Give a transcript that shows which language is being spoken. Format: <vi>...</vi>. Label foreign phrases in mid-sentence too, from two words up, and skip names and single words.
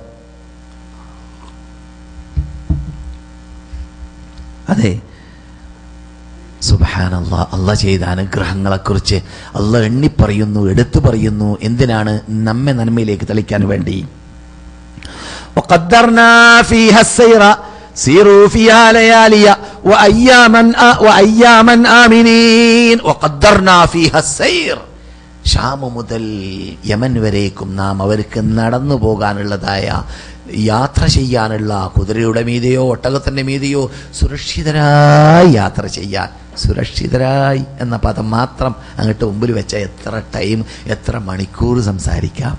<ml>അതെ, സുബ്ഹാനല്ലാഹ്. അള്ളാഹ് ചെയ്ത അനുഗ്രഹങ്ങളെക്കുറിച്ച് അള്ളാഹ് എണ്ണിപ്പറയുന്നു, എടുത്തു പറയുന്നു. എന്തിനാണ്? നമ്മെ നന്മയിലേക്ക് തെളിക്കാൻ വേണ്ടി.</ml> <ar>وقدرنا فيها السير سيروا فيها ليالي وأياما آمنين وقدرنا فيها السير.</ar> <ml>ഷാം മുതൽ യമൻ വരേക്കും നാം അവർക്ക് നടന്നു പോകാനുള്ളതായ, യാത്ര ചെയ്യാനുള്ള, കുതിരയുടെ മീതെയോ ഒട്ടകത്തിന്റെ മീതെയോ സുരക്ഷിതരായി യാത്ര ചെയ്യാൻ. സുരക്ഷിതരായി എന്ന പദം മാത്രം അങ്ങോട്ട് മുമ്പിൽ വെച്ച എത്ര ടൈം, എത്ര മണിക്കൂർ സംസാരിക്കാം.</ml>